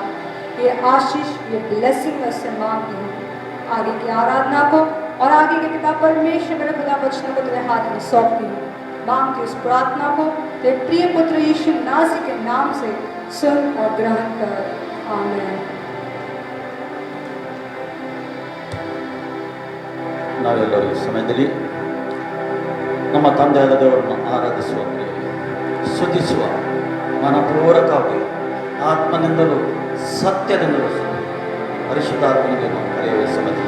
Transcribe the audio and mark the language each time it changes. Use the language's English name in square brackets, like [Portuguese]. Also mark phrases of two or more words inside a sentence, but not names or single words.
[Hindi] ये आशीष, ये ब्लेसिंग मैं उससे मांगती हूँ. आगे की आराधना को और आगे के पिता परमेश्वर मेरे खुदा वचनों को तेरे हाथ में सौंपती हूँ. मांगती इस प्रार्थना को तेरे प्रिय पुत्र यीशु नासी के नाम से सुन और ग्रहण कर। आमीन। [Kannada] ನಾವೆಲ್ಲರೂ ಈ ಸಮಯದಲ್ಲಿ ನಮ್ಮ ತಂದೆಯಾದ ದೇವರನ್ನು ಆರಾಧಿಸುವ ಸ್ತುತಿಸುವ ಮನಪೂರ್ವಕವಾಗಿ ಆತ್ಮನಿಂದಲೂ ಸತ್ಯದಿಂದಲೂ ಪರಿಶುದ್ಧಾತ್ಮನಿಗೆ ನಾವು ಕರೆಯುವ ಸಮಯದಲ್ಲಿ